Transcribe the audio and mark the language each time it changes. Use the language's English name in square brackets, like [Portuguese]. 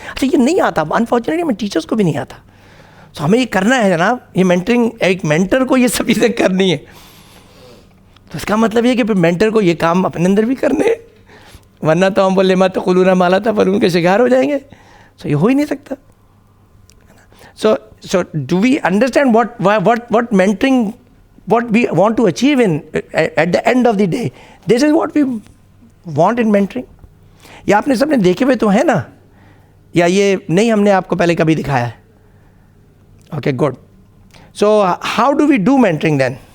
[Urdu] اچھا یہ نہیں آتا, انفارچونیٹلی میں ٹیچرس کو بھی نہیں آتا. تو ہمیں یہ کرنا ہے جناب, یہ مینٹرنگ, ایک مینٹر کو یہ سب چیزیں کرنی ہے. تو اس کا مطلب یہ کہ پھر مینٹر کو یہ کام اپنے اندر بھی کرنے ہیں, ورنہ تو ہم بولے مت قلونا مالا تھا فلون کے شکار ہو جائیں گے. سو یہ ہو ہی نہیں سکتا. [English] So do we understand what mentoring, what we want to achieve at the end of the day? This is what we want in mentoring. [Urdu] یہ آپ نے سب نے دیکھے ہوئے تو ہیں نا, یا یہ نہیں ہم نے آپ کو پہلے کبھی دکھایا ہے؟ [English] Okay good. So how do we do mentoring then?